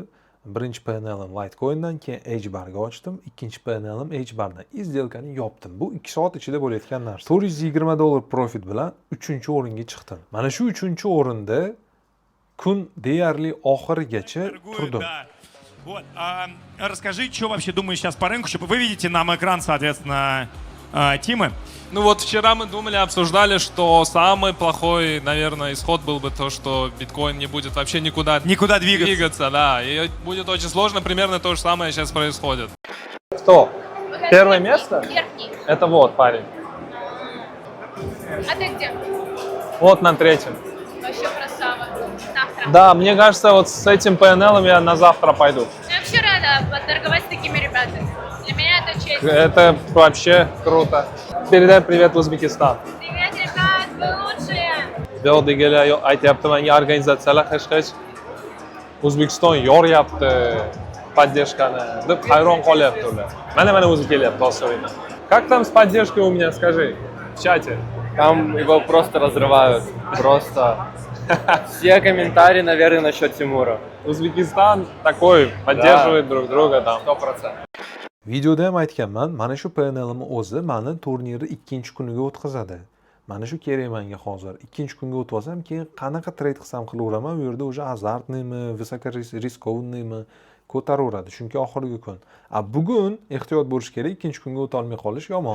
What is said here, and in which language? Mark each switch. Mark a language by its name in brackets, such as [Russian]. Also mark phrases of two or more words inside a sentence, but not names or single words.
[Uzbek] Birinchi PNL'im Litecoin'dan, keyin H-barga ochdim, ikkinchi PNL'im H-bardan. Izdelkani yopdim. Bu 2 soat ichida bo'layotgan narsa. $420 profit bilan 3-o'ringa chiqdim. Mana shu 3-o'rinda kun deyarli oxirigacha turdim. [Russian] Вот. Расскажи, что вообще думаешь сейчас по рынку, чтобы вы видите нам экран, соответственно, Тимы. Ну вот вчера мы думали, обсуждали, что самый плохой, наверное, исход был бы то, что биткоин не будет вообще никуда двигаться, да. И будет очень сложно, примерно то же самое сейчас происходит. Кто? Первое место? Верхний. Это вот парень. А ты где? Вот на третьем. Вообще красава. Завтра. Да, мне кажется, вот с этим PNL я на завтра пойду. Я вообще рада поторговать с такими ребятами. Для меня это честь. Это вообще круто. Передай привет в Узбекистан. Привет, ребят, вы лучшие. [Uzbek] Beldigalar aytyapti, menga organizatsiyalar hech O'zbekiston yoryapti поддержкani deb hayron qolyapti ular. Mana o'zi kelyapti hozir. [Russian] Как там с поддержкой у меня, скажи, в чате? Там его просто разрывают. Просто. Все комментарии, наверное, насчет Тимура. Узбекистан такой, поддерживает друг друга там. 100%. [Uzbek] Videoda ham aytganman, mana shu PNL'im o'zi meni turnirni ikkinchi kuniga o'tkazadi. Mana shu kerak menga hozir. Ikkinchi kunga o'tkazsam, keyin qanaqa trade qilsam qilaveraman, u yerda o'sha azartniymi, visokoriskovniymi ko'taraveradi, chunki oxirgi kun. Bugun ehtiyot bo'lish kerak, ikkinchi kunga o'ta olmay qolish yomon.